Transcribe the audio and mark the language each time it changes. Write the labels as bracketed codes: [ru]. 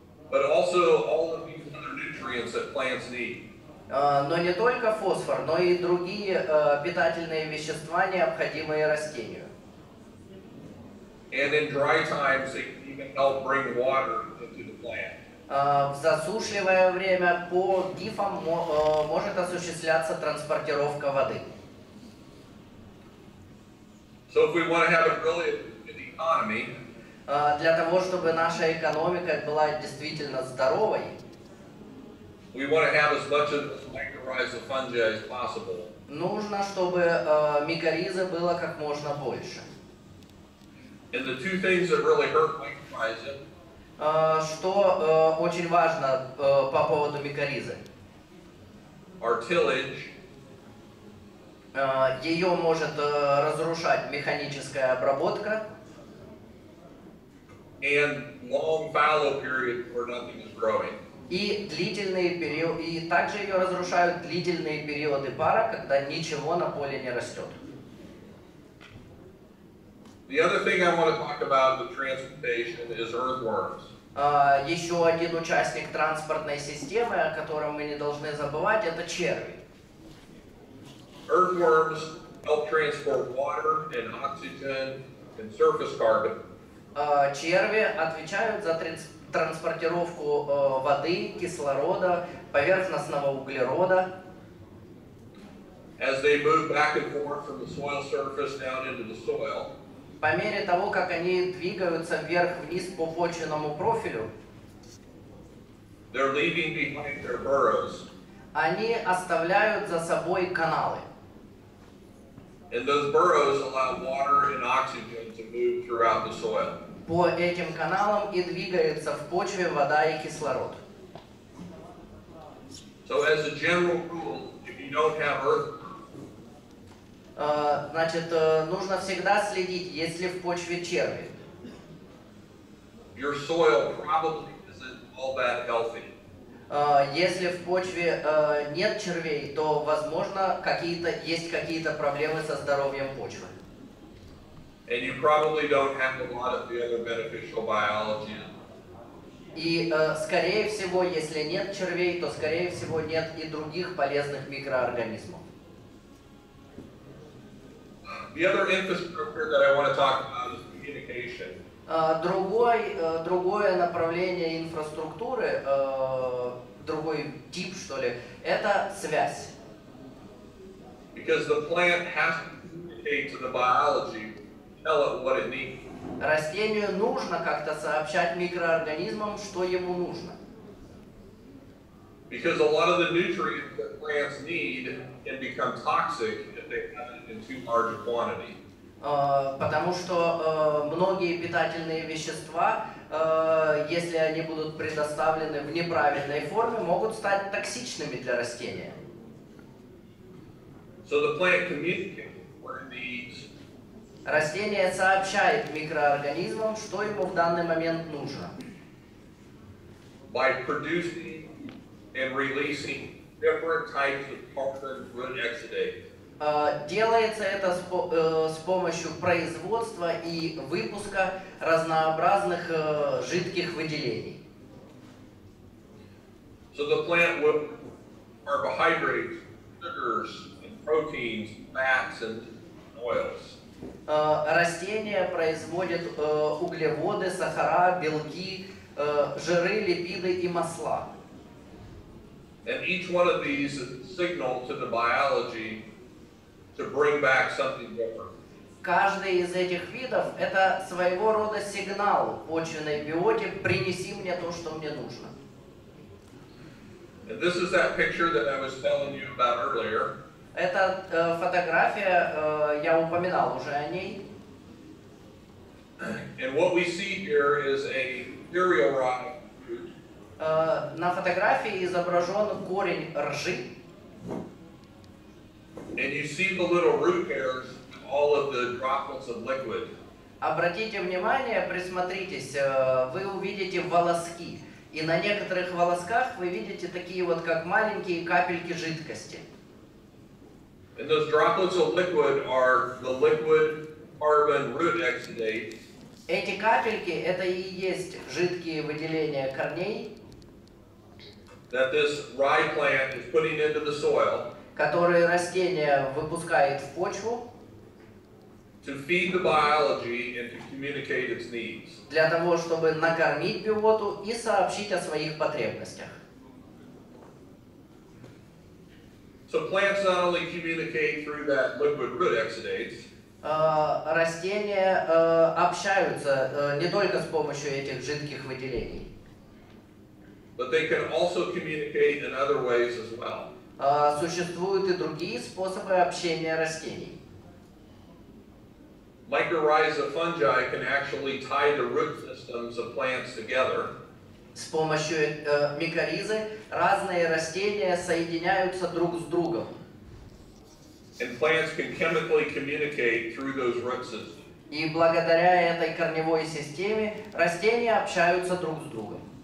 [en] But also all of these other nutrients that plants need. [ru] Но не только фосфор, но и другие питательные вещества, необходимые растению. [en] And in dry times, they can even help bring water into the plant. [ru] В засушливое время по гифам может осуществляться транспортировка воды. [en] So if we want to have a really good economy, [ru] Для того, чтобы наша экономика была действительно здоровой, [en] we want to have as much of this mycorrhizal fungi as possible. [ru] нужно, чтобы микоризы было как можно больше. [en] And the two things that really hurt mycorrhiza [ru] Что очень важно по поводу микоризы. [en] are tillage [ru] Ее может разрушать механическая обработка [en] and long fallow periods where nothing is growing. [ru] и длительные периоды, и также ее разрушают длительные периоды пара, когда ничего на поле не растет. [en] The other thing I want to talk about with transportation is earthworms. [ru] Еще один участник транспортной системы, о котором мы не должны забывать, это черви. [en] Earthworms help transport water and oxygen and surface carbon. [ru] Черви отвечают за транспортировку воды, кислорода, поверхностного углерода. [en] As they move back and forth from the soil surface down into the soil, [ru] По мере того, как они двигаются вверх-вниз по почвенному профилю, [en] they're leaving behind their burrows. [ru] они оставляют за собой каналы. [en] And those burrows allow water and oxygen to move throughout the soil. [ru] По этим каналам и двигается в почве вода и кислород. [en] So as a general rule, if you don't have earthworms, [ru] Значит, нужно всегда следить, есть ли в почве черви. [en] your soil probably isn't all that healthy. [ru] Если в почве нет червей, то, возможно, есть какие-то проблемы со здоровьем почвы. [en] And you probably don't have a lot of the other beneficial biology. [ru] И, скорее всего, если нет червей, то, скорее всего, нет и других полезных микроорганизмов. [en] The other infrastructure that I want to talk about is communication. [ru] Другое направление инфраструктуры, другой тип, что ли, это связь. [en] Because the plant has to communicate to the biology, tell it what it needs. [ru] Растению нужно как-то сообщать микроорганизмам, что ему нужно. [en] Because a lot of the nutrients that plants need can become toxic if they have it in too large a quantity. [ru] Потому что многие питательные вещества, если они будут предоставлены в неправильной форме, могут стать токсичными для растения. [en] So the plant communicates what it needs. [ru] Растение сообщает микроорганизмам, что ему в данный момент нужно. [en] By producing and releasing different types of carbon root exudate. [ru] Делается это с помощью производства и выпуска разнообразных жидких выделений. [en] So the plant will carbohydrates, sugars, and proteins, fats, and oils. [ru] Растения производят углеводы, сахара, белки, жиры, липиды и масла. [en] And each one of these is a signal to the biology to bring back something different. [ru] Каждый из этих видов – это своего рода сигнал почвенной биоте «принеси мне то, что мне нужно». [en] And this is that picture that I was telling you about earlier. [ru] Эта фотография, я упоминал уже о ней. [en] And what we see here is a cereal rye fruit. [ru] На фотографии изображен корень ржи. [en] And you see the little root hairs with all of the droplets of liquid. [ru] Обратите внимание, присмотритесь, вы увидите волоски. И на некоторых волосках вы видите такие вот, как маленькие капельки жидкости. [en] And those droplets of liquid are the liquid carbon root exudate. [ru] Эти капельки – это и есть жидкие выделения корней. [en] that this rye plant is putting into the soil [ru] которые растение выпускает в почву [en] to feed the biology and to communicate its needs. [ru] для того, чтобы накормить биоту и сообщить о своих потребностях. [en] So plants not only communicate through that liquid root exudates, [ru] Растения общаются не только с помощью этих жидких выделений, [en] but they can also communicate in other ways as well. [ru] Существуют и другие способы общения растений. [en] Mycorrhiza fungi can actually tie the root systems of plants together. [ru] С помощью микоризы разные растения соединяются друг с другом. [en] And plants can chemically communicate through those root systems. [ru] И благодаря этой корневой системе растения общаются друг с другом.